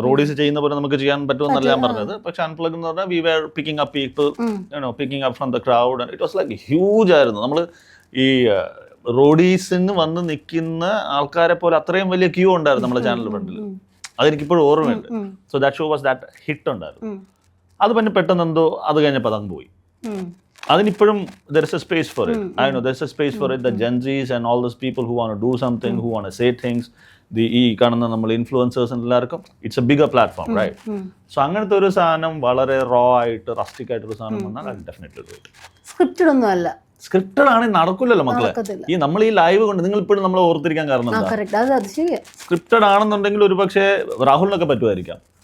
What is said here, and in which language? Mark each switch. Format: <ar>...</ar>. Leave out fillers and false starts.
<ml>Roadies ചെയ്യുന്ന പോലെ നമുക്ക് ചെയ്യാൻ പറ്റുമെന്നല്ല ഞാൻ പറഞ്ഞത്. പക്ഷെ അൺപ്ലഗ് എന്ന് പറഞ്ഞാൽ</ml> <en>We were picking up people, picking up from the crowd. It was like huge</en> <ml>ആയിരുന്നു. നമ്മൾ ഈ റോഡീസിന് വന്ന് നിൽക്കുന്ന ആൾക്കാരെ പോലെ അത്രയും വലിയ ക്യൂ ഉണ്ടായിരുന്നു നമ്മുടെ ചാനൽ ഫ്രണ്ടിൽ. അതെനിക്കിപ്പോഴും ഓർമ്മയുണ്ട്.</ml> <en>so that show was that hit</en> <ml>ഉണ്ടായിരുന്നു. അത് പിന്നെ പെട്ടെന്ന് എന്തോ അത് കഴിഞ്ഞപ്പോൾ അതങ്ങ് പോയി. അതിനിപ്പോഴും</ml> <en>there is a space for it. I know there is a space for it. The Gen Zs and all those people who want to do something, who want to say things,</en> <ml>ഈ കാണുന്ന നമ്മൾ influencers എല്ലാവർക്കും</ml> <en>It's a bigger platform right.</en> <ml>So അങ്ങനത്തെ ഒരു സാധനം വളരെ raw ആയിട്ട് rustic ആയിട്ടൊരു സാധനം വന്നാൽ ഡെഫിനറ്റ്ലി സ്ക്രിപ്റ്റഡ് ഒന്നും അല്ല. സ്ക്രിപ്റ്റഡ് ആണെങ്കിൽ നടക്കില്ലല്ലോ മക്കളെ. ഈ നമ്മൾ ഈ ലൈവ് കൊണ്ട് നിങ്ങൾ ഇപ്പോഴും നമ്മളെ ഓർത്തിരിക്കാൻ കാരണം സ്ക്രിപ്റ്റഡ് ആണെന്നുണ്ടെങ്കിൽ ഒരു പക്ഷേ രാഹുലിനൊക്കെ പറ്റുമായിരിക്കാം.</ml>